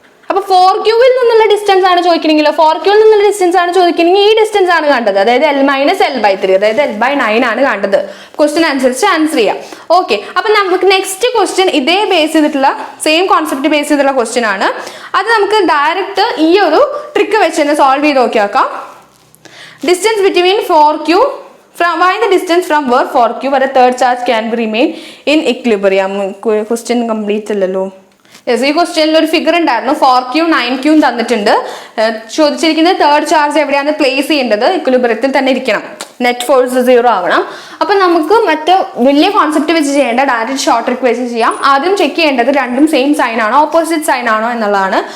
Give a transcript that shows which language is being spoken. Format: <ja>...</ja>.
<ml>അപ്പൊ 4Qവിൽ നിന്നുള്ള ഡിസ്റ്റൻസ് ആണ് ചോദിക്കണമെങ്കിലോ, 4Qവിൽ നിന്നുള്ള ഡിസ്റ്റൻസ് ആണ് ചോദിക്കണമെങ്കിൽ ഈ ഡിസ്റ്റൻസ് ആണ് കണ്ടത്, അതായത് L മൈനസ് L/3, അതായത് L/9 ആണ് കണ്ടത്. ക്വസ്റ്റ്യൻ അനുസരിച്ച് ആൻസർ ചെയ്യാം. ഓക്കെ, അപ്പൊ നമുക്ക് നെക്സ്റ്റ് ക്വസ്റ്റ്യൻ ഇതേ ബേസ് ചെയ്തിട്ടുള്ള സെയിം കോൺസെപ്റ്റ് ബേസ് ചെയ്തിട്ടുള്ള ക്വസ്റ്റ്യൻ ആണ്. അത് നമുക്ക് ഡയറക്റ്റ് ഈ ഒരു ട്രിക്ക് വെച്ച് തന്നെ സോൾവ് ചെയ്ത് നോക്കിയാക്കാം. Distance between</ml> <en>4Q find the distance from where 4Q where a third charge can be remain in equilibrium.</en> <ml>Question complete അല്ലല്ലോ. യെസ്, ഈ ക്വസ്റ്റ്യനിൽ ഒരു ഫിഗർ ഉണ്ടായിരുന്നു, 4Q 9Q തന്നിട്ടുണ്ട്. ചോദിച്ചിരിക്കുന്നത് തേർഡ് ചാർജ് എവിടെയാണ് പ്ലേസ് ചെയ്യേണ്ടത്, ഇക്വിലിബ്രിയത്തിൽ തന്നെ ഇരിക്കണം, നെറ്റ് ഫോഴ്സ് 0 ആവണം. അപ്പൊ നമുക്ക് മറ്റു വലിയ കോൺസെപ്റ്റ് വെച്ച് ചെയ്യേണ്ട, ഡയറക്റ്റ് ഷോർട്ട് ട്രിക്ക് വെച്ച് ചെയ്യാം. ആദ്യം ചെക്ക് ചെയ്യേണ്ടത് രണ്ടും സെയിം സൈൻ ആണോ ഓപ്പോസിറ്റ് സൈൻ ആണോ എന്നുള്ളതാണ്.</ml>